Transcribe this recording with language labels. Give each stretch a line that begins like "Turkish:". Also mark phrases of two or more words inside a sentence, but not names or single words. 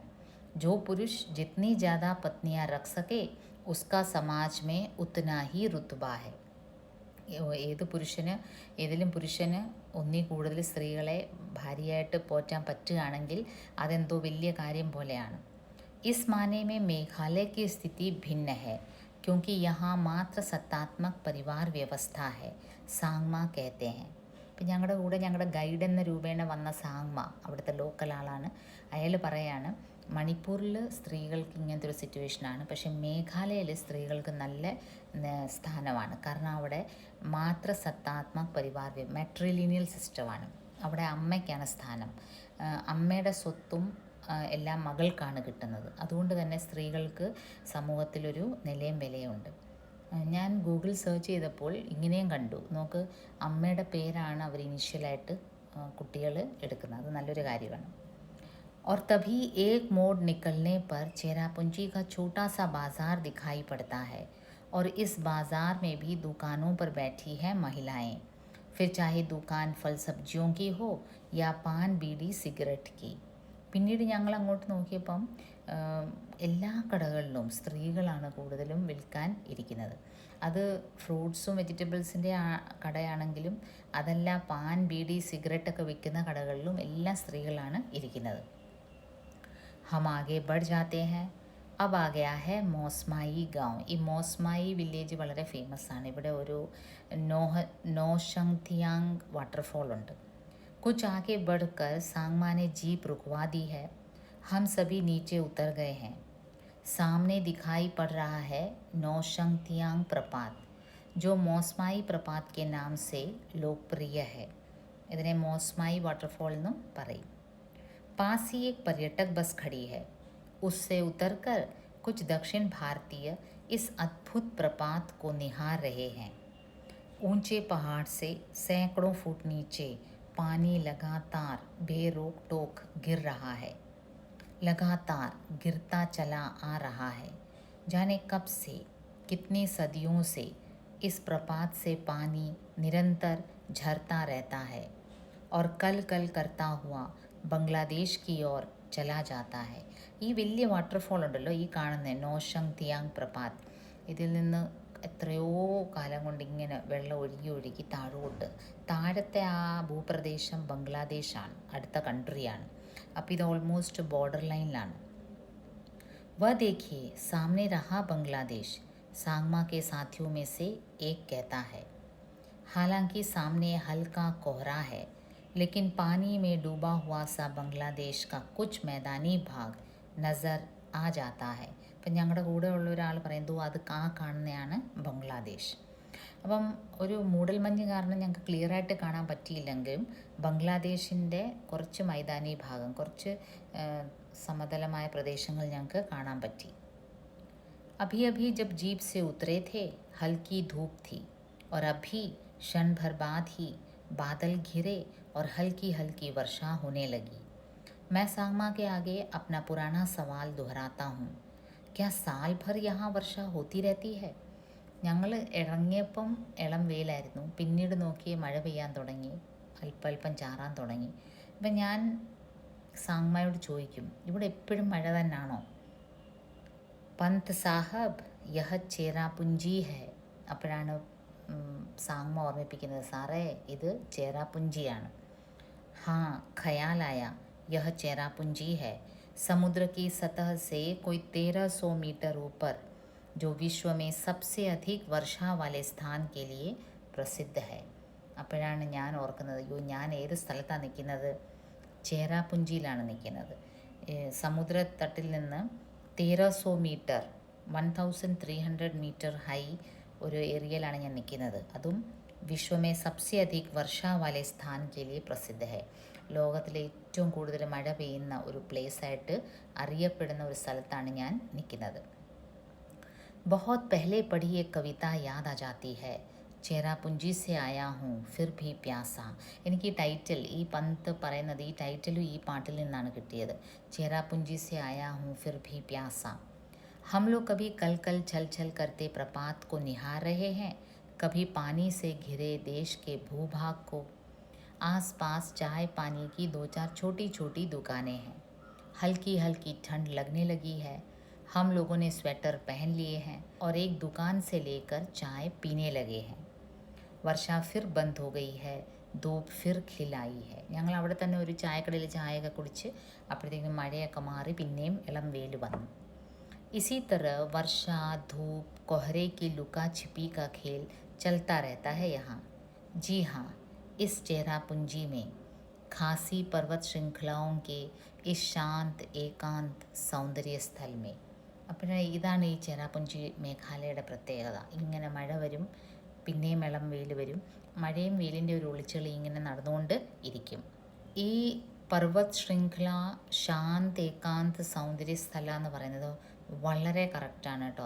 Hindi: जो पुरुष जितनी ज़्यादा पत्नियाँ रख सके उसका समाज में उतना ही रुतबा है.
Malayalam: ഏതെങ്കിലും പുരുഷന് ഒന്നിൽ കൂടുതൽ സ്ത്രീകളെ ഭാര്യയായിട്ട് പോറ്റാൻ പറ്റുകയാണെങ്കിൽ അതെന്തോ വലിയ കാര്യം പോലെയാണ്.
Hindi: इस माने में मेघालय की स्थिति भिन्न है, क्योंकि यहाँ मात्र सत्तात्मक परिवार व्यवस्था है, സാങ്മ कहते हैं.
Malayalam: ഇപ്പം ഞങ്ങളുടെ ഗൈഡ് എന്ന രൂപേണ വന്ന സാങ്മ അവിടുത്തെ ലോക്കൽ ആളാണ്. അയാൾ പറയാണ് മണിപ്പൂരിൽ സ്ത്രീകൾക്ക് ഇങ്ങനത്തെ ഒരു സിറ്റുവേഷനാണ്, പക്ഷേ മേഘാലയയിൽ സ്ത്രീകൾക്ക് നല്ല സ്ഥാനമാണ്. കാരണം അവിടെ
Hindi: मात्र सत्तात्मक परिवार
Malayalam: മെട്രിലിനിയൽ സിസ്റ്റമാണ്. അവിടെ അമ്മയ്ക്കാണ് സ്ഥാനം. അമ്മയുടെ സ്വത്തും എല്ലാം മകൾക്കാണ് കിട്ടുന്നത്. അതുകൊണ്ട് തന്നെ സ്ത്രീകൾക്ക് സമൂഹത്തിലൊരു നിലയും വിലയുണ്ട്. ഞാൻ
English: Google search
Malayalam: ചെയ്തപ്പോൾ ഇങ്ങനെയും കണ്ടു. നോക്ക്, അമ്മയുടെ പേരാണ് അവർ ഇനീഷ്യലായിട്ട് കുട്ടികൾ എടുക്കുന്നത്. അത് നല്ലൊരു കാര്യമാണ്.
Hindi: और तभी एक मोड़ निकलने पर चेरापूंजी का छोटा सा बाज़ार दिखाई पड़ता है, और इस बाज़ार में भी दुकानों पर बैठी हैं महिलाएं. फिर चाहे दुकान फल सब्जियों की हो या पान बीड़ी सिगरेट की.
Malayalam: പിന്നീട് ഞങ്ങൾ അങ്ങോട്ട് നോക്കിയപ്പം എല്ലാ കടകളിലും സ്ത്രീകളാണ് കൂടുതലും വിൽക്കാൻ ഇരിക്കുന്നത്. അത് ഫ്രൂട്ട്സും വെജിറ്റബിൾസിൻ്റെ കടയാണെങ്കിലും അതല്ല പാൻ ബീഡി സിഗരറ്റൊക്കെ വിൽക്കുന്ന കടകളിലും എല്ലാ സ്ത്രീകളാണ് ഇരിക്കുന്നത്.
Hindi: हम आगे बढ़ जाते हैं. अब आ गया है
Malayalam: മോസ്മായി ഗാവ്. ഈ മോസ്മായി വില്ലേജ് വളരെ ഫേമസ് ആണ്. ഇവിടെ ഒരു നോഷങ്തിയാങ് വാട്ടർഫോൾ ഉണ്ട്.
Hindi: कुछ आगे बढ़कर सांगमा ने जीप रुकवा दी है. हम सभी नीचे उतर गए हैं. सामने दिखाई पड़ रहा है नौशंगतियांग प्रपात, जो मौसमाई प्रपात के नाम से लोकप्रिय है.
Malayalam: ഇതിനെ മോസ്മായി വാട്ടർഫോൾ എന്നും പറയും.
Hindi: पास ही एक पर्यटक बस खड़ी है. उससे उतरकर कुछ दक्षिण भारतीय इस अद्भुत प्रपात को निहार रहे हैं. ऊंचे पहाड़ से सैकड़ों फुट नीचे पानी लगातार बेरोक टोक गिर रहा है. लगातार गिरता चला आ रहा है. जाने कब से, कितनी सदियों से इस प्रपात से पानी निरंतर झरता रहता है और कल कल करता हुआ ബംഗ്ലാദേശ് की ओर चला जाता है.
Malayalam: ഈ വലിയ വാട്ടർഫോൾ ഉണ്ടല്ലോ, ഈ കാണുന്ന നോഷങ്തിയാങ് പ്രപാത്, ഇതിൽ നിന്ന് എത്രയോ കാലം കൊണ്ട് ഇങ്ങനെ വെള്ളം ഒഴുകി ഒഴുകി താഴോട്ട്, താഴത്തെ ആ ഭൂപ്രദേശം ബംഗ്ലാദേശാണ്, അടുത്ത കൺട്രിയാണ്. അപ്പോൾ ഇത്
English: almost border
Malayalam: ലൈനിലാണ്.
Hindi: वह देखिए सामने रहा बांग्लादेश, सांगमा के साथियों में से एक कहता है. हालांकि सामने हल्का कोहरा है, लेकिन पानी में डूबा हुआ सा बांग्लादेश का कुछ मैदानी भाग नज़र आ जाता है.
Malayalam: അപ്പം ഞങ്ങളുടെ കൂടെ ഉള്ള ഒരാൾ പറയുന്നു അത് കാണുന്നതാണ് ബംഗ്ലാദേശ്. അപ്പം ഒരു മൂടൽമഞ്ഞ് കാരണം ഞങ്ങൾക്ക് ക്ലിയറായിട്ട് കാണാൻ പറ്റിയില്ലെങ്കിലും ബംഗ്ലാദേശിൻ്റെ കുറച്ച് മൈതാനി ഭാഗം, കുറച്ച് സമതലമായ പ്രദേശങ്ങൾ ഞങ്ങൾക്ക് കാണാൻ പറ്റി.
Hindi: अभी अभी जब जीप से उतरे थे हल्की धूप थी और अभी क्षण भर बाद ही बादल घिरे और हल्की हल्की वर्षा होने लगी. मैं सांगमा के आगे अपना पुराना सवाल दोहराता हूँ. क्या साल भर यहाँ वर्षा होती रहती है?
Malayalam: ഞങ്ങൾ ഇറങ്ങിയപ്പം ഇളം വെയിലായിരുന്നു, പിന്നീട് നോക്കി മഴ പെയ്യാൻ തുടങ്ങി, അല്പം ചാറാൻ തുടങ്ങി. അപ്പം ഞാൻ സാങ്മയോട് ചോദിക്കും, ഇവിടെ എപ്പോഴും മഴ തന്നെയാണോ?
Hindi: पंत साहब यह चेरापूंजी है.
Malayalam: അപ്പോഴാണ് സാങ്മ ഓർമ്മിപ്പിക്കുന്നത്, സാറേ ഇത് ചേരാപുഞ്ചിയാണ്.
Hindi: हाँ ख्याल आया, यह चेरापूंजी है. समुद्र की सतह से कोई 1300 मीटर ऊपर, जो विश्व में सबसे अधिक वर्षा वाले स्थान के लिए प्रसिद्ध है.
Malayalam: അപ്പോഴാണ് ഞാൻ ഓർക്കുന്നത്, അയ്യോ ഞാൻ ഏത് സ്ഥലത്താണ് നിൽക്കുന്നത്? ചേരാപുഞ്ചിയിലാണ് നിൽക്കുന്നത്. സമുദ്രത്തട്ടിൽ നിന്ന് 1300 മീറ്റർ 1300
English: meter high
Malayalam: ഒരു ഏരിയയിലാണ് ഞാൻ നിൽക്കുന്നത്.
Hindi: അതും विश्व में सबसे अधिक वर्षा वाले स्थान के लिए प्रसिद्ध है.
Malayalam: ലോകത്തിലെ ഏറ്റവും കൂടുതൽ മഴ പെയ്യുന്ന ഒരു പ്ലേസായിട്ട് അറിയപ്പെടുന്ന ഒരു സ്ഥലത്താണ് ഞാൻ നിൽക്കുന്നത്.
Hindi: बहुत पहले पढ़ी एक कविता याद आ जाती है. चेरापूंजी से आया हूँ फिर भी प्यासा.
Malayalam: എനിക്ക് ഈ ടൈറ്റിൽ, ഈ പന്ത് പറയുന്നത് ഈ ടൈറ്റിലും ഈ പാട്ടിൽ നിന്നാണ് കിട്ടിയത്.
Hindi: चेरापूंजी से आया हूँ फिर भी प्यासा. हम लोग कभी कल कल छल छल करते प्रपात को निहार रहे हैं, कभी पानी से घिरे देश के भूभाग को. आस पास चाय पानी की 2-4 छोटी छोटी दुकानें हैं. हल्की हल्की ठंड लगने लगी है. हम लोगों ने स्वेटर पहन लिए हैं और एक दुकान से लेकर चाय पीने लगे हैं. वर्षा फिर बंद हो गई है, धूप फिर खिलाई है.
Malayalam: ഞങ്ങൾ അവിടെ തന്നെ ഒരു ചായക്കടയിൽ ചായയൊക്കെ കുടിച്ച് അപ്പോഴത്തേക്കും മഴയൊക്കെ മാറി പിന്നെയും ഇളം വെയിൽ വന്നു.
Hindi: इसी तरह वर्षा धूप कोहरे की लुका छिपी का खेल चलता रहता है यहाँ. जी हाँ, इस चेरापूंजी में खासी पर्वत श्रृंखलाओं के इस शांत एकांत सौंदर्य स्थल में.
Malayalam: അപ്പോൾ ഇതാണ് ഈ ചേരാപുഞ്ചി മേഘാലയയുടെ പ്രത്യേകത. ഇങ്ങനെ മഴ വരും, പിന്നെയും ഇളം വെയിൽ വരും, മഴയും വെയിലിൻ്റെ ഒരു ഒളിച്ചെളി ഇങ്ങനെ നടന്നുകൊണ്ട് ഇരിക്കും. ഈ
Hindi: पर्वत श्रृंखला शांत एकांत सौंदर्य स्थल
Malayalam: എന്ന് പറയുന്നത് വളരെ കറക്റ്റാണ് കേട്ടോ.